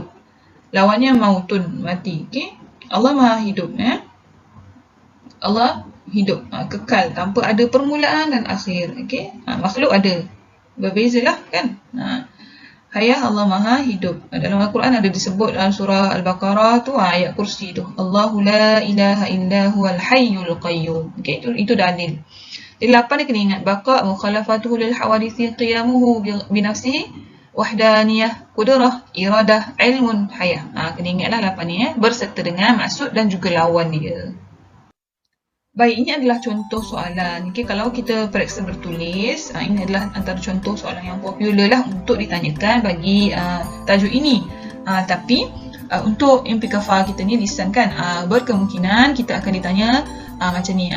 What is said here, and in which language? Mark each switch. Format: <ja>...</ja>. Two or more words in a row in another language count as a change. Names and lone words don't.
<ms>Lawannya mautun, mati. Okay? Allah Maha hidup. Allah hidup, kekal, tanpa ada permulaan dan akhir. Okay? Makhluk ada. Berbezalah kan. Hayah Allah Maha hidup. Dalam Al-Quran ada disebut dalam surah Al-Baqarah tu, ayat kursi tu.</ms> <ar>اللَّهُ لَا إِلَٰهَ إِلَّا هُوَ الْحَيُّ الْقَيُّومُ.</ar> <ms>Okay? Itu dalil. Di 8 dia kena ingat.</ms> <ar>بقاء مخالفته للحوادث قيامه بنفسه وحدانية قدرة إرادة علم حياة.</ar> <ms>Kena ingatlah 8 ni berserta dengan maksud dan juga lawan dia. Baik, ini adalah contoh soalan. Okay, kalau kita periksa bertulis, ini adalah antara contoh soalan yang popular lah untuk ditanyakan bagi tajuk ini. Tapi untuk MPKFA kita ni lisan kan, berkemungkinan kita akan ditanya macam ni.</ms>